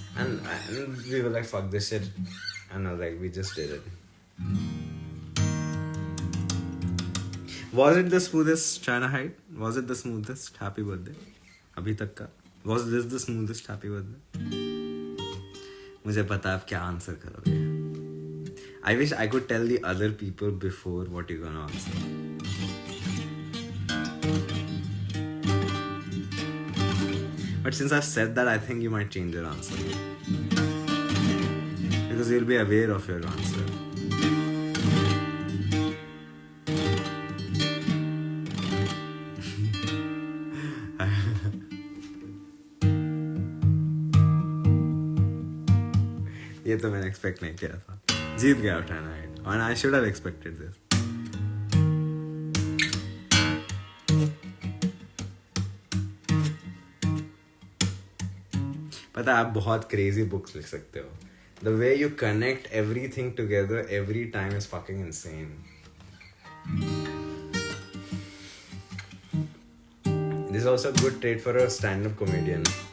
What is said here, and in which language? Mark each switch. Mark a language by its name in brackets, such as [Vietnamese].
[English] And we were like, fuck this shit. And I was like, we just did it. Was it the smoothest trying to hide? Was it the smoothest happy birthday? [Hindi] अभी तक का. [English] Was this the smoothest happy birthday? [Hindi] मुझे पता आप क्या answer करोगे. [English] I wish I could tell the other people before what you're gonna answer. But since I've said that, I think you might change your answer. Because you'll be aware of your answer. [Hindi] ये तो मैंने expect नहीं किया था. जीत गया उठाना है. [English] And I should have expected this. [Hindi] पता है आप बहुत क्रेजी बुक्स लिख सकते हो. [English] The way you connect everything together every time is fucking insane. This is also a good trait for a stand-up comedian.